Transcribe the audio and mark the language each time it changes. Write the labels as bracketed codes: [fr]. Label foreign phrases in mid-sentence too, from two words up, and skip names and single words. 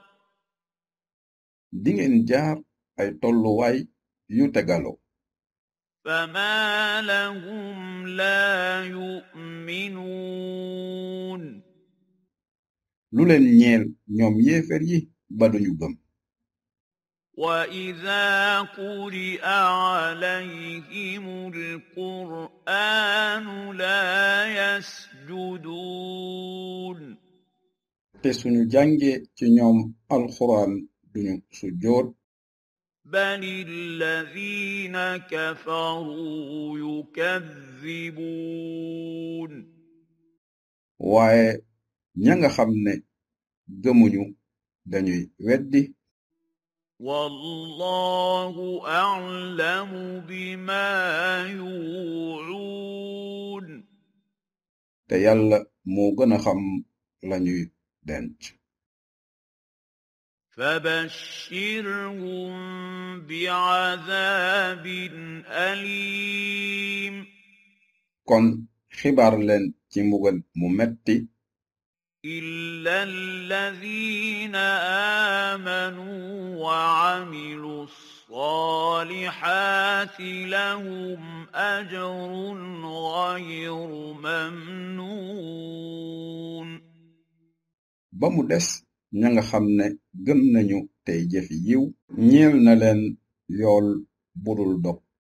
[wo] dingeen jaar ay tolluwaay yu tegaloo [ar] فما لهم لا يؤمنون [wo] lu leen ñeel ñoom yéefar yi ba duñu gëm [ar] وإذا قرئ عليهم القرآن لا يسجدون [wo] te suñu jàngee ci ñoom alxuraan duñu sujjóot [ar] بل الذين كفروا يكذبون [wo] waaye ña nga xam ne gëmuñu dañuy weddi [ar] والله أعلم بما يوعون [wo] te yàlla moo gën a xam lañuy denc [ar] فبشرهم بعذاب أليم [wo] kon xibaar leen ci mbugal mu metti [ar] إلا الذين آمنوا وعملوا الصالحات لهم أجر غير ممنون [wo] ba mu des ña nga xam ne gëm nañu tey jëfi yiw ñeel na leen yool budul dog